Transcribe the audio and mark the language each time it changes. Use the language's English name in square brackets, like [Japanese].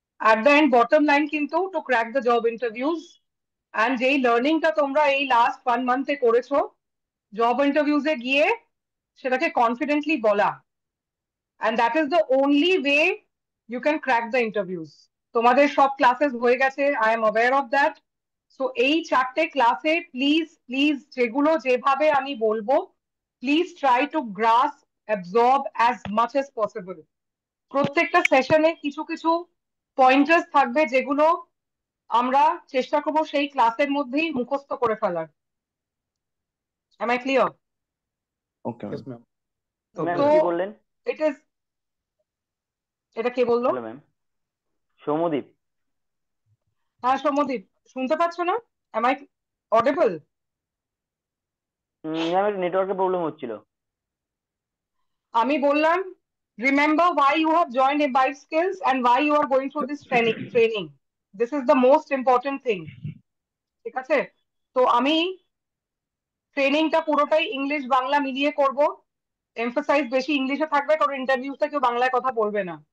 [English] At the end, bottom line কিন্তু to crack the job interviews, and [Bangla] যেই লার্নিংটা তোমরা এই লাস্ট [English] 1 month [Bangla] করেছো, জব ইন্টারভিউজে গিয়ে সেটাকে কনফিডেন্টলি বলা, [English] and that is the only way you can crack the interviews. [Bangla] তোমাদের সব ক্লাসেস হয়ে গেছে, [English] I am aware of that. So [Bangla] এই চারটে ক্লাসে প্লিজ যেগুলো যেভাবে আমি বলবো, [English] please try to grasp, absorb as much as possible. [Bangla] প্রত্যেকটা সেশনে কিছু কিছু পয়েন্টার্স থাকবে যেগুলো আমরা চেষ্টা করবো সেই ক্লাসের মধ্যেই মুখস্থ করে ফেলার। [English] Am I clear? Okay, Yes, ma'am. [Bangla] Ma'am তো কি বললেন? এটা কে বললো? Hello ma'am, Soumyadip. হ্যাঁ সৌম্যদীপ, শুনতে পাচ্ছ না? [English] Am I audible? [Bangla] ম্যাম একটু নেটওয়ার্কের প্রবলেম হচ্ছিল। আমি বললাম, [English] remember why you have joined Imbibe Skills and why you are going through this training. This is the most important thing. [Bangla] ঠিক আছে? তো আমি ট্রেনিংটা পুরোটাই ইংলিশ বাংলা মিলিয়ে করব, এমফাসাইজ বেশি ইংলিশে থাকবে, কারণ ইন্টারভিউতে কেউ বাংলায় কথা বলবে না,